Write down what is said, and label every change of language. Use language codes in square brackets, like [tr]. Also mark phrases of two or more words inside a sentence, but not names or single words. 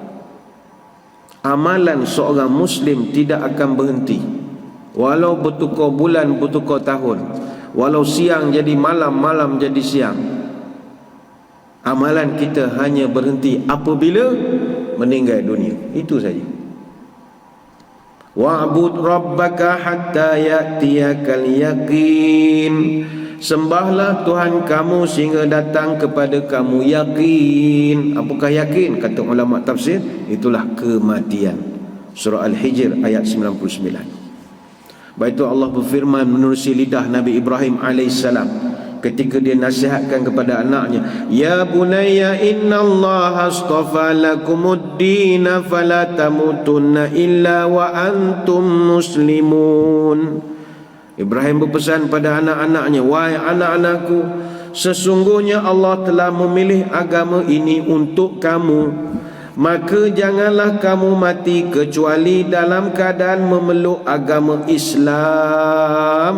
[ms] Amalan seorang Muslim tidak akan berhenti. Walau bertukar bulan, bertukar tahun, walau siang jadi malam, malam jadi siang, amalan kita hanya berhenti apabila meninggal dunia. Itu saja. [ar] واعبد ربك حتى يأتيك اليقين. [ms] Sembahlah Tuhan kamu sehingga datang kepada kamu yakin. Apakah yakin? Kata ulama tafsir, itulah kematian. Surah Al-Hijr ayat 99. Baik itu Allah berfirman menerusi lidah Nabi Ibrahim alaihissalam ketika dia nasihatkan kepada anaknya, [ar] يا بني إن الله اصطفى لكم الدين فلا تموتن إلا وأنتم مسلمون. [ms] Ibrahim berpesan pada anak-anaknya, wahai anak-anakku, sesungguhnya Allah telah memilih agama ini untuk kamu, maka janganlah kamu mati kecuali dalam keadaan memeluk agama Islam.